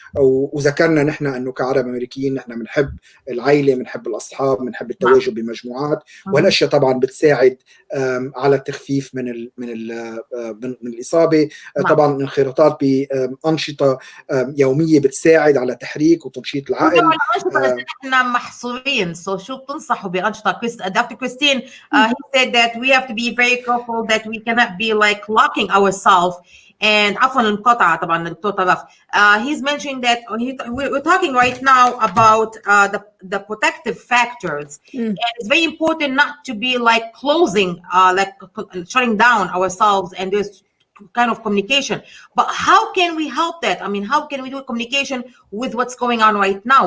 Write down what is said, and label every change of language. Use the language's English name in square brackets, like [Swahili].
[Arabic] وذكرنا نحن أنه كعرب أمريكيين نحن بنحب العائلة، بنحب الأصحاب، بنحب التواجد بمجموعات. وهالأشياء طبعا بتساعد على التخفيف من الإصابة. طبعا الانخراطات بأنشطة يومية بتساعد على تحريك وتنشيط العقل. نحن محصورين، شو بتنصحوا بأنشطة؟ [English] Doctor Christine he said that we have to be very careful that we cannot be like locking ourselves. [Arabic] And عفوا المقاطعة طبعا الدكتور طراف. [English] He's mentioning that we're talking right now about the protective factors. And it's very important not to be like closing, like shutting down ourselves and this kind of communication. But how can we help that? I mean, how can we do communication with what's going on right now?